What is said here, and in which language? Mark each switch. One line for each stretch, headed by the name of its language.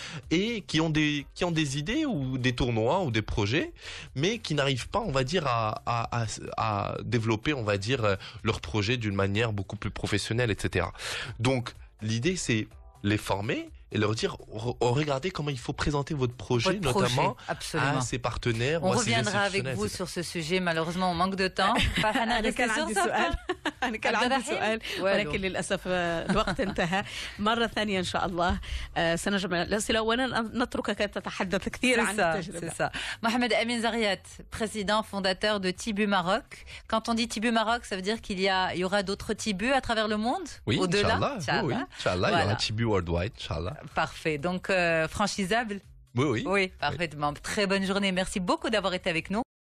French: Et qui ont des idées ou des tournois ou des projets, mais qui n'arrivent pas, on va dire, à développer, on va dire, leur projet d'une manière beaucoup plus professionnelle, etc. Donc, l'idée, c'est les former et leur dire, regardez comment il faut présenter votre projet, notamment à ses partenaires. On reviendra avec vous sur ce sujet. Malheureusement, on manque de temps.
Arabic: أنا كان عندي سؤال ولكن للأسف الوقت انتهى. مرة ثانية إن شاء الله سنجمع الأسئلة ونتركك تتحدث كثير عن التجربة.
French: C'est ça. Mohamed Amin Zariat, président fondateur de Tibu Maroc. Quand on dit Tibu Maroc, ça veut dire qu'il y aura d'autres Tibus à travers le monde, oui, au-delà. Oui, Inch'Allah, il y aura Tibu worldwide, Inch'Allah. Parfait. Donc, franchisable? Oui. Oui, parfaitement. Très bonne journée. Merci beaucoup d'avoir été avec nous.